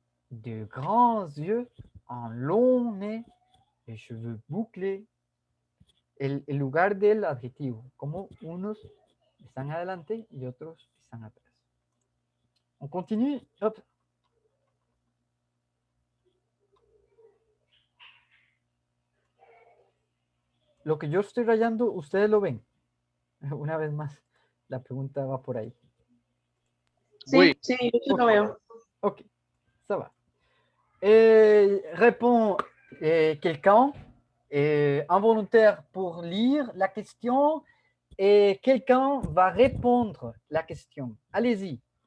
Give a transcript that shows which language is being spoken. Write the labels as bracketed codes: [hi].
[fr] De grands yeux, un long nez, les cheveux bouclés. [es] El lugar del adjetivo, como unos están adelante y otros están atrás. [fr] On continue. Hop. [es] Lo que yo estoy rayando, ustedes lo ven. Una vez más, la pregunta va por ahí. Sí, [fr] Oui. [es] sí, yo sí lo veo. [fr] Ok, ça va. Répond quelqu'un involontaire pour lire la question et quelqu'un va répondre la question. Allez-y.